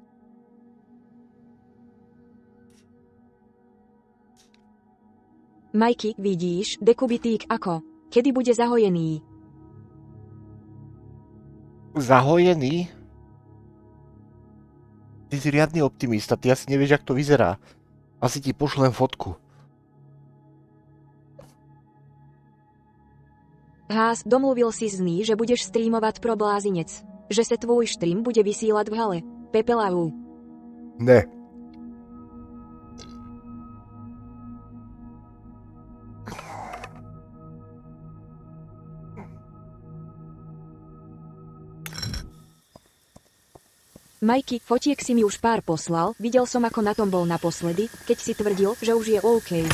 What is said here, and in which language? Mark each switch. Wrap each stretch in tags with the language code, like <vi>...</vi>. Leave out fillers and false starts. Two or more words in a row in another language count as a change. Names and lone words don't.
<sk>Majky, vidíš, cbdcko. Kedy bude zahojený? Zahojený? Ty si riadny optimista, ty asi nevieš, jak to vyzerá. Asi ti pošlem fotku. Hás,</sk> <cs>domluvil si s ní, že budeš streamovať pro blázinec. Že se tvůj stream bude vysílať v hale. Pepelau. Ne.</cs> <sk>Majky, fotiek si mi už pár poslal, videl som ako na tom bol naposledy, keď si tvrdil, že už je OK.</sk>